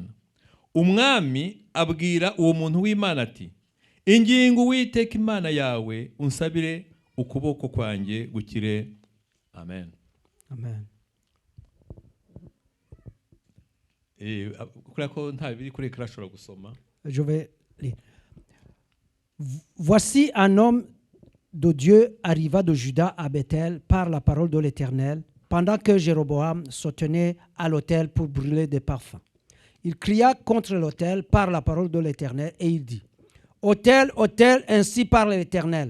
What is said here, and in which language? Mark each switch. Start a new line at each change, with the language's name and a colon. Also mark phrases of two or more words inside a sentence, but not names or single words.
Kinyarwanda: Umwami abwira uwo muntu w'Imana ati, ingingo Uwiteka Imana yawe unsabire ukuboko kwanjye gukire. Amen. Amen. Kurako nta biri kuri ekara ashobora gusoma.
French: Je vais lire. Voici un homme de Dieu arriva de Juda à Bethel par la parole de l'Éternel, pendant que Jéroboam se tenait à l'autel pour brûler des parfums. Il cria contre l'autel par la parole de l'Éternel et il dit, autel, autel, ainsi parle l'Éternel.